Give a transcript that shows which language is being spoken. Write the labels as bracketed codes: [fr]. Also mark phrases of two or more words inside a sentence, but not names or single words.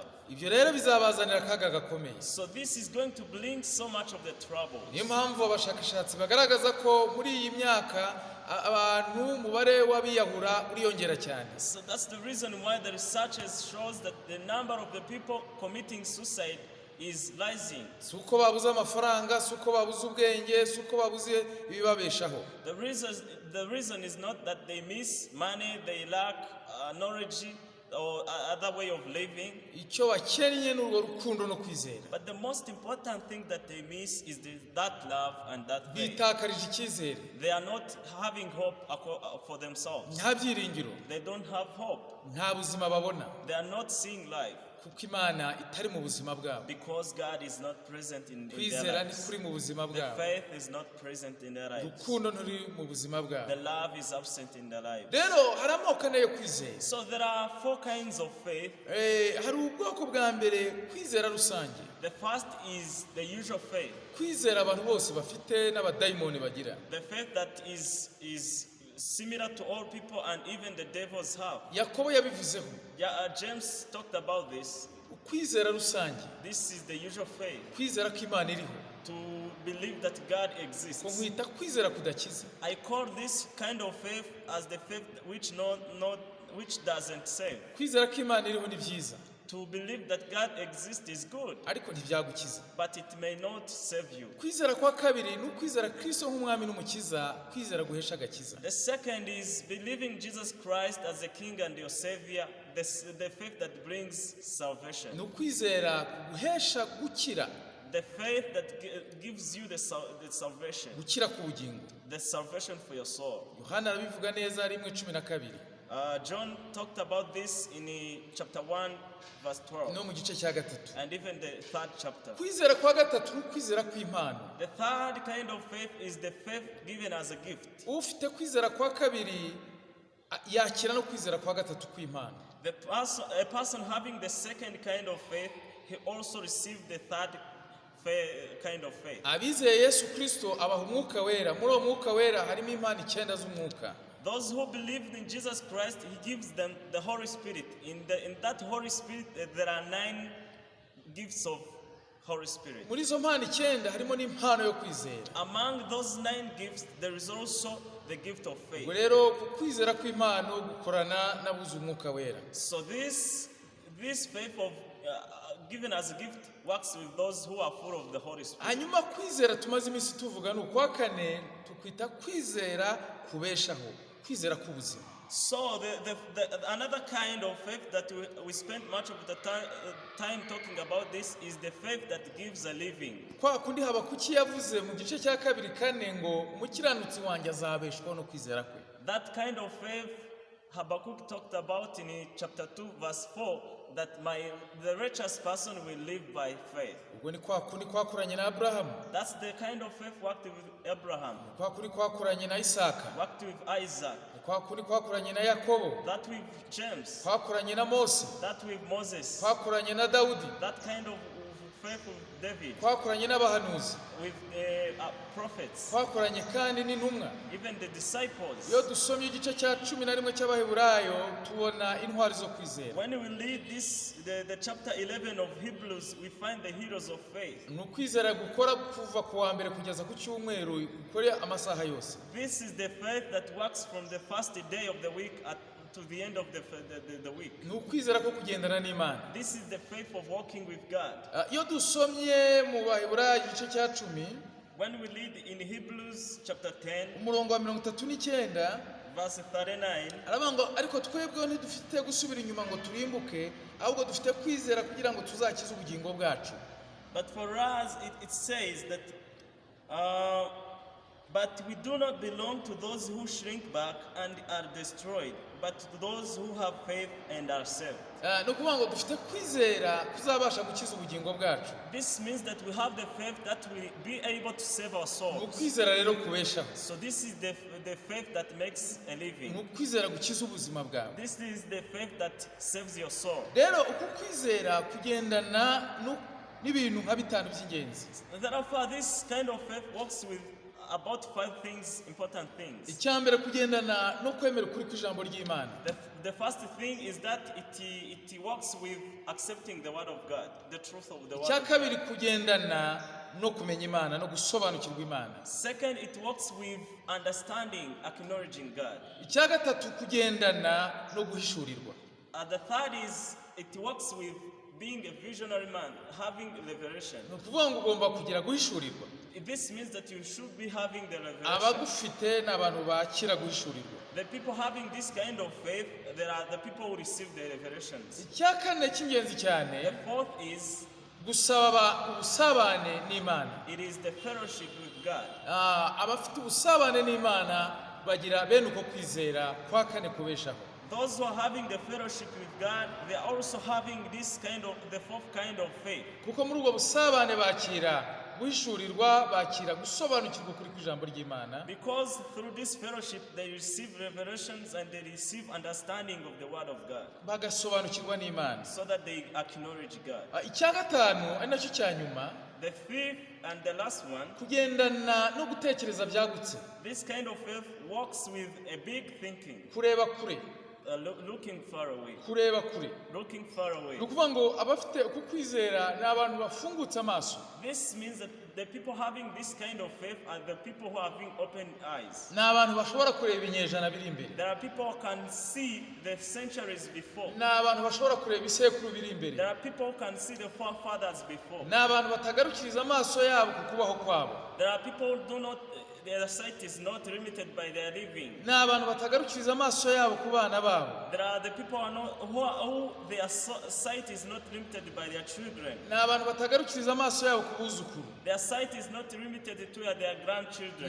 [rw] Ibyo rero bizabazanira akaga gakomeye. [en] So this is going to bring so much of the trouble. [rw] Niyo mpamvu abashakashatsi bagaragaza ko muri iyi myaka abantu umubare w'abiyahura uriyongera cyane. [en] So that's the reason why the researchers shows that the number of the people committing suicide is rising. [rw] Suko babuze amafaranga, suko babuze ubwenge, suko babuze ibibabeshaho. [en] The reason is not that they miss money, they lack knowledge or other way of living. [rw] Icyo bakennye n'urwo rukundo no kwizera. [en] But the most important thing that they miss is that love and that faith. [rw] Bitakarije icyizere. [en] They are not having hope for themselves. [rw] Nta byiringiro. [en] They don't have hope. [rw] Nta buzima babona. [en] They are not seeing life. [rw] Kuko Imana itari mu buzima bwabo. [en] Because God is not present in their [rw] Kwizera ni [en] lives. [rw] kuri mu buzima [en] The [rw] bwabo. [en] faith is not present in their lives. [rw] Urukundo nturi mu buzima bwabo. [en] The love is absent in their lives. [rw] Rero hari amoko ane yo kwizera. [en] So there are 4 kinds of faith. [rw] Hari ubwoko bwa mbere kwizera rusange. [en] The first is the usual faith. [rw] Kwizera abantu bose bafite n'abadayimoni bagira. [en] The faith that is similar to all people and even the devils have. [rw] Yakobo yabivuzeho. [en] Yeah, James talked about this. [rw] Kwizera rusange. [en] This is the usual faith. [rw] Kwizera ko Imana iriho. [en] To believe that God [rw] Ko [en] exists. [rw] nkwita kwizera kudakiza. [en] I call this kind of faith as the faith which doesn't save. [rw] Kwizera ko Imana iriho ni byiza. [en] To believe that God exists is good, [rw] Ariko ntibyagukiza. [en] but it may not save you. [rw] Kwizera kwa kabiri ni ukwizera Kristo nk'umwami n'umukiza, kwizera guhesha agakiza. [en] The second is believing Jesus Christ as a King and your Savior, the faith that brings salvation. [rw] Ni ukwizera guhesha gukira, [en] The faith that gives you the salvation, [rw] gukira ku bugingo. [en] the salvation for your soul. [rw] Yohana arabivuga neza 1:12. [en] John talked about this in chapter 1, verse 12, [rw] No mu gice cya gatatu. [en] and even the 3rd chapter. [rw] Kwizera kwa gatatu ni ukwizera kw'Imana. [en] The third kind of faith is the faith given as a gift. [rw] Ufite kwizera kwa kabiri yakira no kwizera kwa gatatu kw'Imana. [en] A person having the second kind of faith, he also received the third kind of faith. [rw] Abizeye Yesu Kristo abaha umwuka wera. Muri uwo mwuka wera harimo impano 9 z'umwuka. [en] Those who believed in Jesus Christ, he gives them the Holy Spirit. In that Holy Spirit, there are 9 gifts of Holy Spirit. [rw] Muri izo mpano 9 harimo n'impano yo kwizera. [en] Among those 9 gifts, there is also the gift of faith. [rw] Ubwo rero kwizera kw'Imana gukorana n'abuze umwuka wera. [en] So this faith of given as a gift works with those who are full of the Holy Spirit. [rw] Hanyuma kwizera tumaze iminsi tuvuga ni ukwa kane tukwita kwizera kubeshaho, kwizera k'ubuzima. [en] So another kind of faith that we spend much of the time talking about this is the faith that gives a living. [rw] kwa kundi Habakuki yavuze mu gice cya 2:4 ngo umukiranutsi wanjye azabeshwaho no kwizera kwe. [en] That kind of faith Habakkuk talked about in chapter 2 verse 4, that the righteous person will live by faith. [rw] Ubwo ni kwa kundi kwakuranye na Abrahamu, [en] That's the kind of faith worked with Abraham, [rw] kwa kundi kwakuranye na Isaka, [en] worked with Isaac, [rw] kwa kundi kwakuranye na Yakobo, [en] that with James, [rw] kwakuranye na Mose, [en] that with Moses, [rw] kwakuranye na Dawudi, [en] that kind of faith with David, [rw] kwakuranye n'abahanuzi, [en] with prophets, [rw] kwakuranye kandi n'intumwa. [en] even the disciples. [rw] Iyo dusomye igice cya 11 cy'Abaheburayo tubona intwari zo kwizera. [en] When we read this, the chapter 11 of Hebrews, we find the heroes of faith. [rw] Ni ukwizera gukora kuva ku wa mbere kugeza ku cyumweru, gukora amasaha yose. [en] This is the faith that works from the first day of the week to the end of the week. [rw] Ni ukwizera ko kugendana n'Imana. [en] This is the faith of walking with God. [rw] Iyo dusomye mu Baheburayo igice cya 10 [en] When we read in Hebrews chapter 10, [rw] umurongo wa 39 [en] verse 39, [rw] aravuga ngo ariko twebweho ntidufite gusubira inyuma ngo turimbuke, ahubwo dufite kwizera kugira ngo tuzakize ubugingo bwacu. [en] but for us it says that but we do not belong to those who shrink back and are destroyed, but to those who have faith and are saved. [rw] Ni ukuvuga ngo dufite kwizera kuzabasha gukiza ubugingo bwacu. [en] This means that we have the faith that will be able to save our [rw] Ni [en] souls. [rw] ukwizera rero kubeshaho. [en] So this is the faith that makes a [rw] Ni [en] living. [rw] ukwizera gukiza ubuzima bwawe. [en] This is the faith that saves your soul. [rw] Rero uku kwizera kugendana n'ibintu nka bitanu by'ingenzi. [en] Therefore, this kind of faith works with about 5 things, important things. [rw] Icya mbere kugendana no kwemera ukuri kw'ijambo ry'Imana. [en] The first thing is that it works with accepting the word of God, the truth of the word. [rw] Icya kabiri kugendana no kumenya Imana no gusobanukirwa Imana. [en] Second, it works with understanding, acknowledging God. [rw] Icya gatatu kugendana no guhishurirwa. [en] The third is it works with being a visionary man, having revelation. [rw] Ni ukuvuga ngo ugomba kugira guhishurirwa. [en] This means that you should be having the revelation. [rw] Abagufite ni abantu bakira guhishurirwa. [en] The people having this kind of faith, there are the people who receive the revelations. [rw] Icya kane cy'ingenzi cyane [en] The fourth is [rw] gusaba ubusabane n'Imana. [en] it is the fellowship with God. [rw] Abafite ubusabane n'Imana bagira bene uko kwizera kwa kane kubeshaho. [en] Those who are having the fellowship with God, they are also having this kind of the fourth kind of faith. [rw] Kuko muri ubwo busabane bakira guhishurirwa, bakira gusobanukirwa kuri kw'ijambo ry'Imana. [en] Because through this fellowship they receive revelations and they receive understanding of the word of God, [rw] Bagasobanukirwa n'Imana. [en] so that they acknowledge God. [rw] Icya gatanu ari nacyo cya nyuma, [en] The fifth and the last one, [rw] kugendana no gutekereza byagutse, [en] this kind of faith works with a big thinking, [rw] kureba kure, [en] looking far away, [rw] kureba kure. [en] looking far away. [rw] Ni ukuvuga ngo abafite uku kwizera ni abantu bafungutse amaso, [en] This means that the people having this kind of faith are the people who are having open eyes. [rw] ni abantu bashobora kureba ibinyejana biri imbere, [en] There are people who can see the centuries before. [rw] ni abantu bashobora kureba ibisekuru biri imbere, [en] There are people who can see the forefathers before. [rw] ni abantu batagarukiriza amaso yabo ku kubaho kwabo, [en] There are people who do not, their sight is not limited by their living. [rw] ni abantu batagarukiriza amaso yabo ku bana babo, [en] There are the people who their sight is not limited by their children. [rw] ni abantu batagarukiriza amaso yabo ku buzukuru, [en] Their sight is not limited to their grandchildren.